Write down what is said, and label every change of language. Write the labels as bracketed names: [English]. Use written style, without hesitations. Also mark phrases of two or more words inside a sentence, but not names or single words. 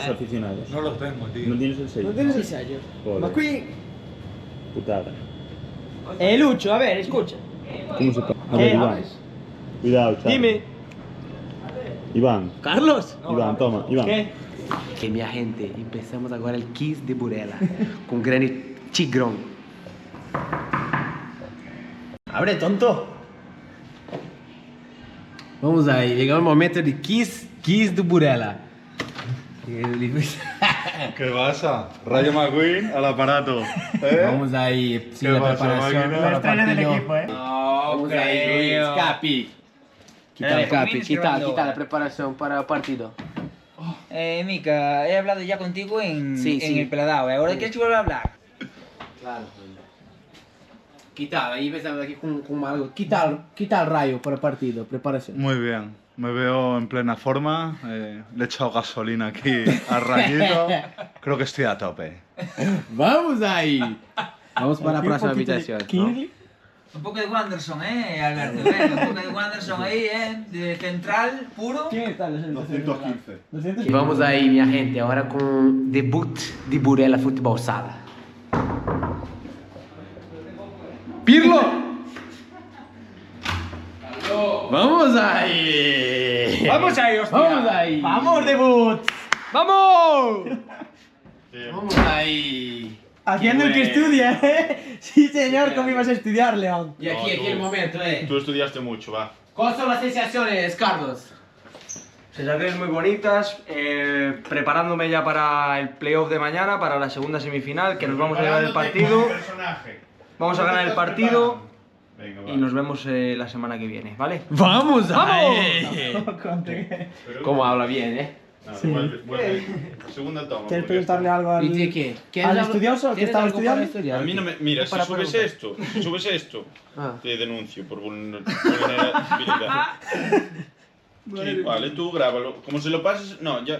[Spanish] los aficionados. No lo tengo, tío. No tienes el sello. no tienes el sello. Joder. McQueen. Putada. Lucho, a ver, escucha. ¿Cómo se pasa? A ¿Qué ver, Iván. hablas? Cuidado, chaval. Dime. Iván. Carlos. Iván, toma. Iván. ¿Qué? [Portuguese] Que minha gente, empezamos agora o Kiss de Burela com grande Tigrão. [Spanish] Abre, tonto. [Portuguese] Vamos aí, chegou o momento de Kiss do Burela. [Spanish] ¿Qué pasa? Rayo McQueen al aparato. [Portuguese] Vamos aí, sim, [Spanish] ¿Qué [Portuguese] a [Spanish] pasa, [Portuguese] preparação [Spanish] máquina? [Portuguese] para o partido. [Spanish] ¿eh? [Portuguese] Vamos aí, Luiz, Capi. Que tal, Capi? Que tal a preparação para o partido? [Spanish] Mica, he hablado ya contigo en Sí. el peladao. Ahora quieres que vuelva a hablar. Claro. Que tal? [Portuguese] Aí empezamos aqui com algo. Que tal Rayo para o partido? Preparação. [Spanish] Muy bien. Me veo en plena forma. Le he echado gasolina aquí al rayito. Creo que estoy a tope. [Portuguese] Vamos aí! Vamos para a próxima habitação. [Spanish] Un poco de Wanderson, Alberto. Un poco de Wanderson ahí, de central, puro. ¿Quién está en la 215. [Portuguese] E vamos aí, minha gente, agora com o debut de Burela Futebol Sala. [Spanish] Pirlo! [Portuguese] Vamos aí! [Spanish] Vamos ahí, hostia. [Portuguese] Vamos aí! [Spanish] ¡Vamos, debut! ¡Vamos! [Portuguese] Vamos aí! [Spanish] Haciendo el que estudia, ¿eh? Sí, señor, ¿cómo ibas a estudiar, León? [Portuguese] E aqui [Spanish] el momento, Tú estudiaste mucho, va. ¿Cuáles son las sensaciones, Carlos? Sensaciones muy bonitas, preparándome ya para el playoff de mañana, para la segunda semifinal, que nos vamos a llevar el partido. Vamos a ganar el partido Venga, y nos vemos la semana que viene, ¿vale? [Portuguese] Vamos aí! [Spanish] Conte. Como habla bien, Sí. Segunda toma. ¿Quieres porque preguntarle algo al, ¿Y de qué? al estudioso que ¿Tienes estaba algo para estudiando? estudiar? A mí no me... Mira, si Para subes preguntar. esto, Ah. te denuncio por vulnerabilidad. Sí, vale, tú grábalo. Como se lo pases... No, ya...